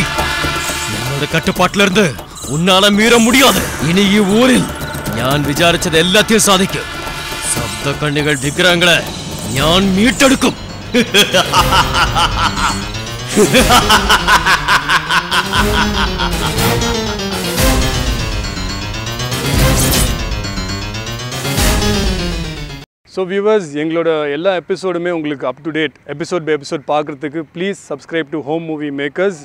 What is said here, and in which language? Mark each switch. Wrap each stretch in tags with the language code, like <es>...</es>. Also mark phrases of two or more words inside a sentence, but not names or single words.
<ta>என்னோட கட்டுப்பாட்டுல இருந்து உன்னால மீற முடியாது. இனி ஊரில்</ta> <ml>ഞാൻ വിചാരിച്ചത് എല്ലാத்தையும் സാധിക്കും. ശബ്ദ കണ്ണികൾ വിഗ്രഹങ്ങളെ ഞാൻ മീട്ടെടുക്കും.</ml> <en>so viewers,</en> <ta>எங்களோட எல்லா எபிசோடுமே உங்களுக்கு</ta> <en>up to date episode by episode பார்க்குறதுக்கு please subscribe to Home Movie Makers.</en>